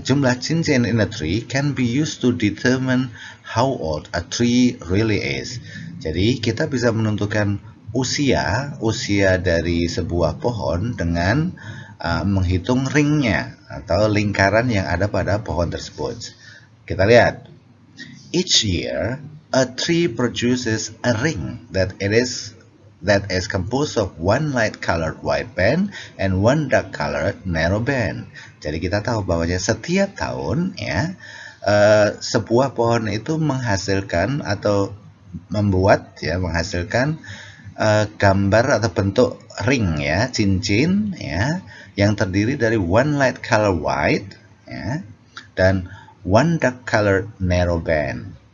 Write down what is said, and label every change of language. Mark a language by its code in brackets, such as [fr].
[id] Jumlah cincin [en] in a tree can be used to determine how old a tree really is. [id] Jadi kita bisa menentukan usia dari sebuah pohon dengan menghitung ringnya atau lingkaran yang ada pada pohon tersebut. Kita lihat. [en] Each year, a tree produces a ring that is composed of one light-colored wide band and one dark-colored narrow band. [id] Jadi kita tahu bahwa setiap tahun ya sebuah pohon itu menghasilkan atau menghasilkan gambar atau bentuk ring ya, cincin ya, yang terdiri dari [en] one light-colored white [id] ya dan [en] one dark-colored narrow band.